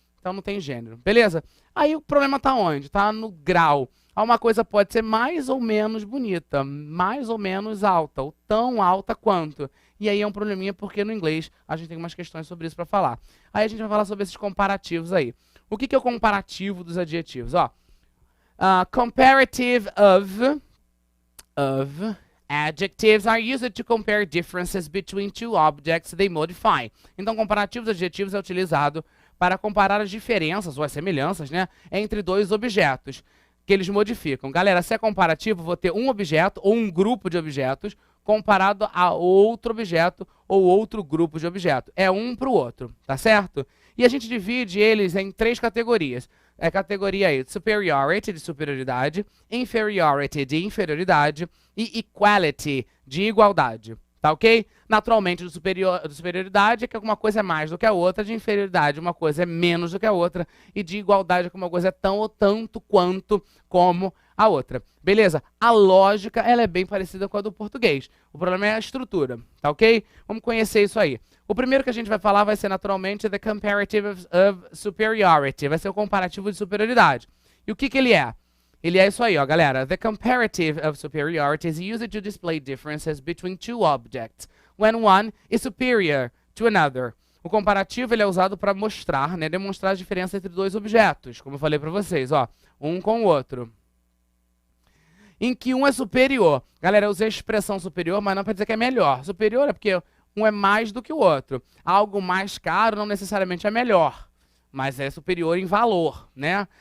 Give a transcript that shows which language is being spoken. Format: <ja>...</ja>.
<pt>Então não tem gênero. Beleza? Aí o problema está onde? Está no grau. Uma coisa pode ser mais ou menos bonita, mais ou menos alta, ou tão alta quanto. E aí é um probleminha porque no inglês a gente tem umas questões sobre isso para falar. Aí a gente vai falar sobre esses comparativos aí. O que é o comparativo dos adjetivos?</pt> <en>Ó, comparative of adjectives are used to compare differences between two objects they modify.</en> <pt>Então, comparativo dos adjetivos é utilizado para comparar as diferenças ou as semelhanças, né, entre dois objetos que eles modificam. Galera, se é comparativo, vou ter um objeto ou um grupo de objetos comparado a outro objeto ou outro grupo de objeto. É um para o outro, tá certo? E a gente divide eles em três categorias. É a categoria aí, superiority, de superioridade, inferiority, de inferioridade, e equality, de igualdade, tá ok? Naturalmente, de superioridade é que alguma coisa é mais do que a outra, de inferioridade uma coisa é menos do que a outra, e de igualdade é que uma coisa é tão ou tanto quanto como a outra. Beleza? A lógica, ela é bem parecida com a do português. O problema é a estrutura, tá ok? Vamos conhecer isso aí. O primeiro que a gente vai falar vai ser naturalmente</pt> <en>the comparative of superiority,</en> <pt>vai ser o comparativo de superioridade. E o que ele é? Ele é isso aí, ó, galera.</pt> <en>The comparative of superiority is used to display differences between two objects, when one is superior to another.</en> <pt>O comparativo ele é usado para mostrar, né, demonstrar a diferença entre dois objetos, como eu falei para vocês, ó, um com o outro. Em que um é superior. Galera, eu usei a expressão superior, mas não para dizer que é melhor. Superior é porque um é mais do que o outro. Algo mais caro não necessariamente é melhor, mas é superior em valor, né?</pt>